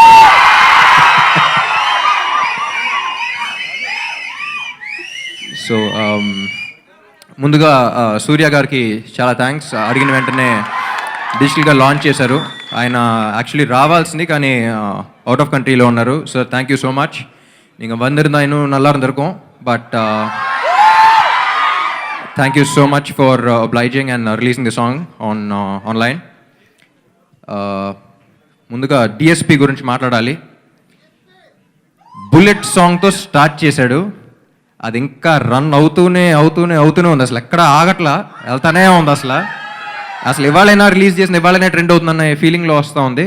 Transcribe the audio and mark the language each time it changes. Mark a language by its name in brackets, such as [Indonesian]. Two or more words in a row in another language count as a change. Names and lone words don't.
[Telugu] సో ముందుగా సూర్య గారికి చాలా థ్యాంక్స్. అడిగిన వెంటనే [English] digitally launch [Telugu] చేశారు. ఆయన యాక్చువల్లీ రావాల్సింది, కానీ [English] out of country [Telugu] ఉన్నారు. [English] sir thank you so much. [Tamil] நீங்கள் வந்திருந்தா இன்னும் நல்லா இருந்திருக்கும். [English] பட் thank you so much for obliging and releasing the song on online. [Telugu] ముందుగా డిఎస్పి గురించి మాట్లాడాలి. బుల్లెట్ సాంగ్తో స్టార్ట్ చేశాడు. అది ఇంకా రన్ అవుతూనే ఉంది. అసలు ఎక్కడ ఆగట్లా, వెళ్తానే ఉంది. అసలు ఇవాళైనా రిలీజ్ చేసిన ఇవాళైనా ట్రెండ్ అవుతుందన్న ఫీలింగ్లో వస్తూ ఉంది.